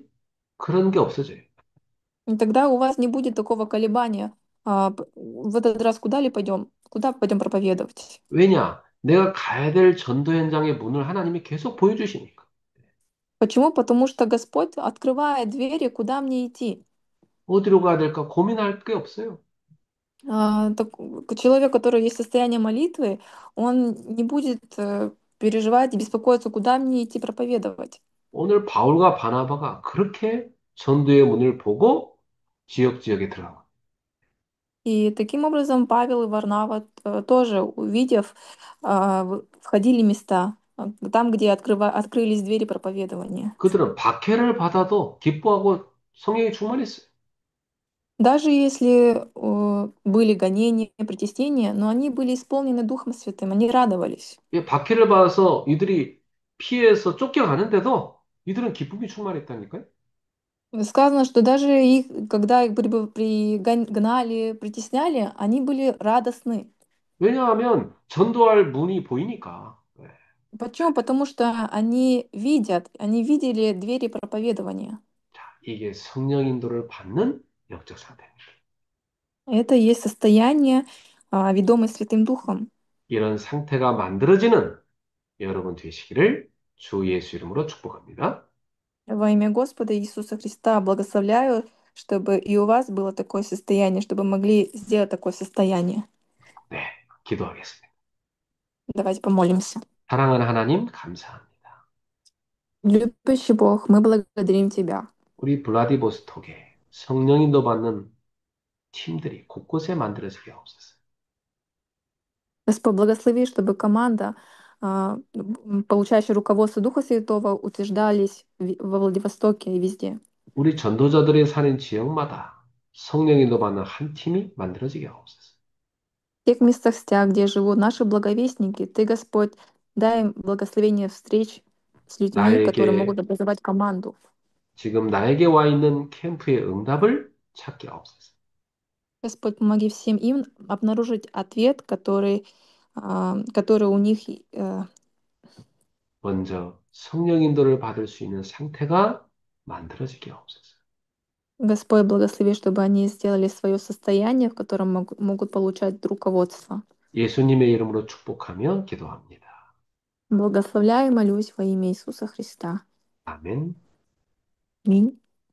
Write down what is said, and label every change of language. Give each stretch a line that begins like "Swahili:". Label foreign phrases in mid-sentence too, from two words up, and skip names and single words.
Korean: 그런 게 없어져요.
Russian: И тогда у вас не будет такого колебания. В этот раз куда ли пойдем? Куда пойдем проповедовать?
Korean: 왜냐? 내가 가야 될 전도 현장의 문을 하나님이 계속 보여주시니까.
Russian: Почему? Потому что Господь открывает двери, куда мне идти.
Korean: 어디로 가야 될까 고민할 게 없어요.
Russian: Человек, который есть состояние молитвы, он не будет переживать и беспокоиться, куда мне идти проповедовать.
Korean: 오늘 바울과 바나바가 그렇게 전도의 문을 보고 지역에 들어가고
Russian: И таким образом Павел и Варнава тоже, увидев, входили в места, там, где открылись двери проповедования.
Korean: 그들은 박해를 받아도 기뻐하고 성령이 충만했어요.
Russian: Даже если были гонения, притеснения, но они были исполнены Духом Святым, они радовались.
Korean: 이 박해를 받아서 이들이 피해서 쫓겨가는데도 이들은 기쁨이 충만했다니까요.
Russian: Сказано, что даже их, когда их гнали, притесняли, они были радостны.
Korean: 왜냐하면 전도할 문이 보이니까. 네.
Russian: Почему? Потому что они видят, они видели двери проповедования.
Korean: 이게 성령 인도를 받는 영적 상태입니다.
Russian: Это и есть состояние, ведомое Святым Духом.
Korean: 이런 상태가 만들어지는 여러분 되시기를 주 예수 이름으로 축복합니다.
Russian: Во имя Господа Иисуса Христа благословляю, чтобы и у вас было такое состояние, чтобы могли сделать такое состояние.
Korean: 네, 기도하겠습니다.
Russian: Давайте помолимся.
Korean: 사랑하는 하나님, 감사합니다.
Russian: Любящий Бог, мы благодарим Тебя.
Korean: 우리 블라디보스톡에 성령 인도 받는 팀들이 곳곳에 만들어지게 하옵소서.
Russian: Господь, благослови, чтобы команда, получающая руководство Духа Святого, утверждались во Владивостоке и везде.
Korean: 우리 전도자들이 사는 지역마다 성령 인도 받는 한 팀이 만들어지게 하옵소서.
Russian: В тех местах, где живут наши благовестники, Ты, Господь, дай им благословение встреч с людьми, которые
Korean: 나에게
Russian: могут образовать команду.
Korean: 지금 나에게 와 있는 캠프의 응답을 찾게 하옵소서.
Russian: Господь, помоги всем им обнаружить ответ, который у них.
Korean: 먼저 성령 인도를 받을 수 있는 상태가 만들어지게 하옵소서.
Russian: Господь, благослови, чтобы они сделали свое состояние, в котором могут получать руководство.
Korean: 예수님의 이름으로 축복하며 기도합니다.
Russian: Благословляю и молюсь во имя Иисуса Христа.
Korean: 아멘.
Russian: Аминь.